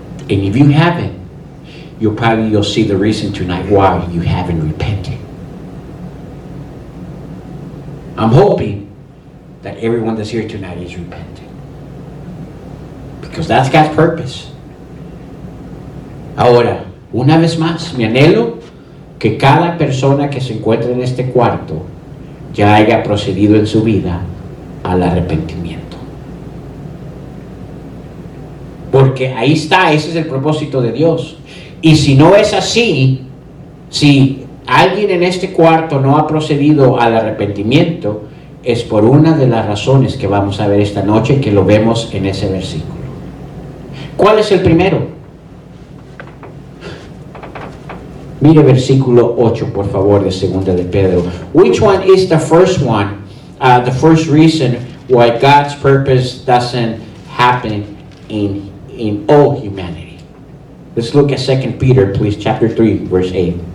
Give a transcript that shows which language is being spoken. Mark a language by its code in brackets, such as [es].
[en] And if you haven't, you'll see the reason tonight why you haven't repented. I'm hoping that everyone that's here tonight is repenting, because that's God's purpose. [es] Ahora, una vez más, mi anhelo que cada persona que se encuentre en este cuarto ya haya procedido en su vida al arrepentimiento. Porque ahí está, ese es el propósito de Dios. Y si no es así, si alguien en este cuarto no ha procedido al arrepentimiento, es por una de las razones que vamos a ver esta noche, que lo vemos en ese versículo. ¿Cuál es el primero? Mire versículo 8, por favor, de 2 de Pedro. [en] Which one is the first one? The first reason why God's purpose doesn't happen in all humanity. Let's look at 2 Peter, please, chapter 3, verse 8.